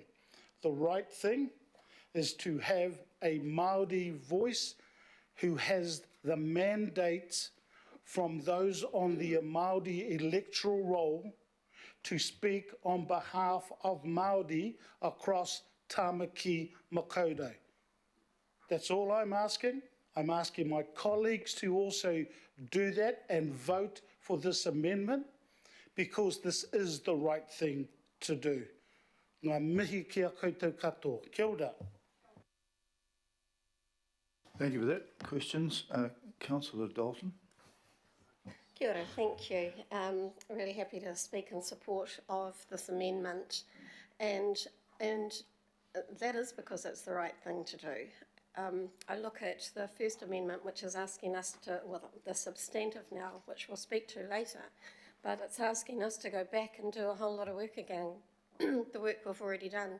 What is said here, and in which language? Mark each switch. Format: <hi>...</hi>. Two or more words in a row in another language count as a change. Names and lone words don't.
<en>The right thing is to have a Māori voice who has the mandates from those on the Māori electoral roll to speak on behalf of Māori across Tāmaki Makaurau. That's all I'm asking. I'm asking my colleagues to also do that and vote for this amendment, because this is the right thing to do.</en> <mi>Ngā mihi kia koutou katoa. Kia ora.</mi> <en>Thank you for that. Questions? Councillor Dalton.</en> <mi>Kia ora,</mi> <en>thank you. Really happy to speak in support of this amendment, and that is because it's the right thing to do. I look at the first amendment, which is asking us to, well, the substantive now, which we'll speak to later, but it's asking us to go back and do a whole lot of work again, the work we've already done.</en>